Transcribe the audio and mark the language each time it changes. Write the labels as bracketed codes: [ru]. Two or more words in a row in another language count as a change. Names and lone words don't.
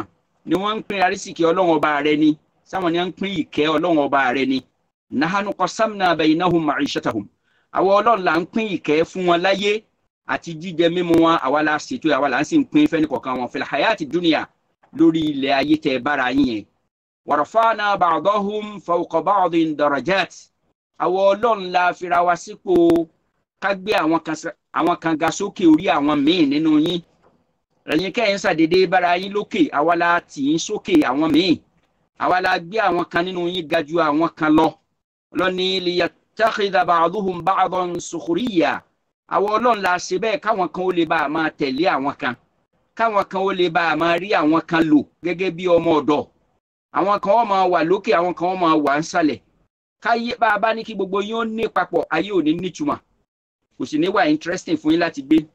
[yo] ni wọ́n ń pín arísìkí Ọlọ́run ọba rẹ̀ ni sáwọn ni wọ́n ń pín ìkẹ́ Ọlọ́run ọba rẹ̀ ni [ar] نحن قسمنا بينهم معيشتهم [yo] àwọn Ọlọ́run là ń pín ìkẹ́ fún wọn láyé àti jíjẹ mímu wọn àwa la ṣètò àwa là ń sì ń pín fẹ́ni kọ̀ọ̀kan wọn [ar] في الحياة الدنيا [yo] lórí ilẹ̀ ayé tẹ bára yín yẹn wa [ar] رفعنا بعضهم فوق بعض درجات [yo] àwọn Ọlọ́run la fira wa sípò ká gbé àwọn kan ga sókè orí àwọn míì nínú yín ẹ̀yin kẹ́yìn ṣàdédé bára yín lókè àwa la tì í sókè àwọn míì àwa la gbé àwọn kan nínú yín ga ju àwọn kan lọ lọ́ni [ar] ليتخذ بعضهم بعضا سخريا [yo] àwọn Ọlọ́run la ṣe bẹ́ẹ̀ káwọn kan ó lè bá a máa tẹ̀lé àwọn kan káwọn kan ó lè bá a máa rí àwọn kan lò gẹ́gẹ́ bí ọmọ ọ̀dọ̀ àwọn kan ó máa wà lókè àwọn kan ó máa wà nsàlẹ̀ káyé bá a bá ní kí gbogbo yín ó ní papọ̀ ayé ò ní nítumọ̀ kò sì ní wà interesting fún yín láti gbé